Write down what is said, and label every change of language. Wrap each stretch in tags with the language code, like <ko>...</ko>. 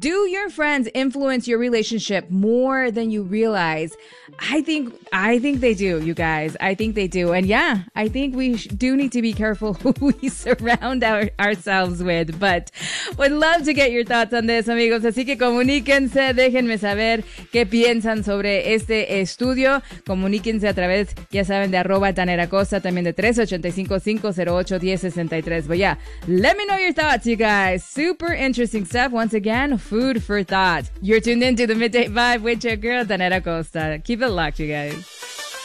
<en>Do your friends influence your relationship more than you realize? I think they do, you guys. I think they do. And yeah, I think we do need to be careful who we surround ourselves with. But would love to get your thoughts on this, amigos.</en> <es>Así que comuníquense. Déjenme saber qué piensan sobre este estudio. Comuníquense a través, ya saben, de arroba Danera Costa, también de 385-508-1063.</es> <en>But yeah, let me know your thoughts, you guys. Super interesting stuff. Once again, food for thought. You're tuned in to the Midday Vibe with your girl, Danera Costa. Keep it locked, you guys.</en>